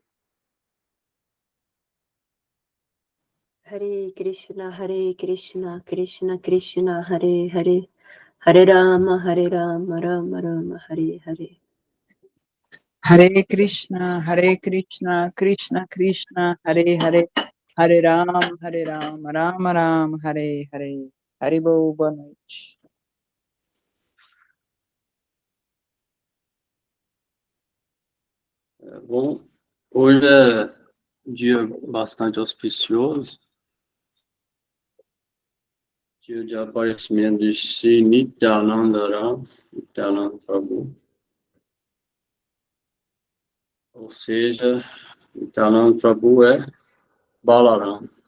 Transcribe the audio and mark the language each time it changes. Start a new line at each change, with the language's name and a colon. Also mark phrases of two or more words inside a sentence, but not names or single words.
Sanskrit: हरे कृष्ण कृष्ण कृष्ण हरे हरे हरे राम राम राम हरे हरे हरे कृष्ण कृष्ण कृष्ण हरे हरे हरे राम राम राम हरे हरे.
Portuguese: Haribo, boa noite. Bom, hoje é um dia bastante auspicioso, dia de aparecimento de Sri Nityananda Prabhu, ou seja, Nityananda Prabhu é Balaram.